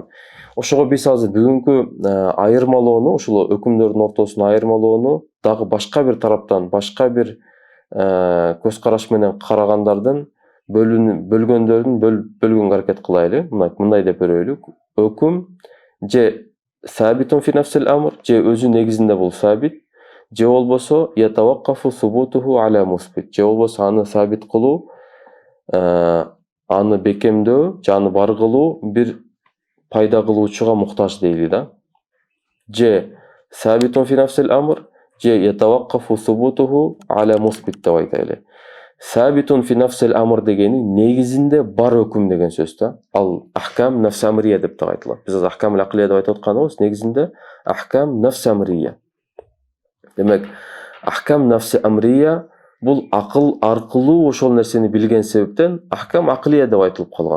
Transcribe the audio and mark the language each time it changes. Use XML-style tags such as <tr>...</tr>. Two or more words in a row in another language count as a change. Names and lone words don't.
<ky>Ошого биз азыр бүгүнкү айырмалоону, ошол өкүмдөрдүн ортосуна айырмалоону дагы башка бир тараптан, башка бир көз караш менен карагандардын бөлгөнгө аракет кылайлы. Мындай деп бөлөлүк. Өкүм же</ky> <ar>ثابت في نفس الأمر,</ar> <ky>же өзү негизинде бул сабит, же болбосо</ky> <ar>يتوقف ثبوته على مثبت,</ar> <ky>же болбосо аны сабит кылуу, аны бекемдөө, же аны бар кылуу бир пайда кылуучуга муктаж дейли да.</ky> <ar>Же ثابت في نفس الأمر,</ar> <ky>же</ky> <ar>يتوقف ثبوته على مثبت</ar> <ky>деп айтайлы.</ky> <ar>ثابت في نفس الأمر</ar> <ky>дегени негизинде бар өкүм деген сөз да. Ал</ky> <ar>أحكام نفس أمرية</ar> <ky>деп дагы айтылат. Биз</ky> <ar>الأحكام العقلية</ar> <ky>деп айтып атканыбыз негизинде</ky> <ar>أحكام نفس أمرية.</ar> <ky>Демек,</ky> <ar>أحكام نفس أمرية</ar> <ky>бул акыл аркылуу ошол нерсени билген себептен</ky> <ar>أحكام عقلية</ar> <ky>деп айтылып калган.</ky>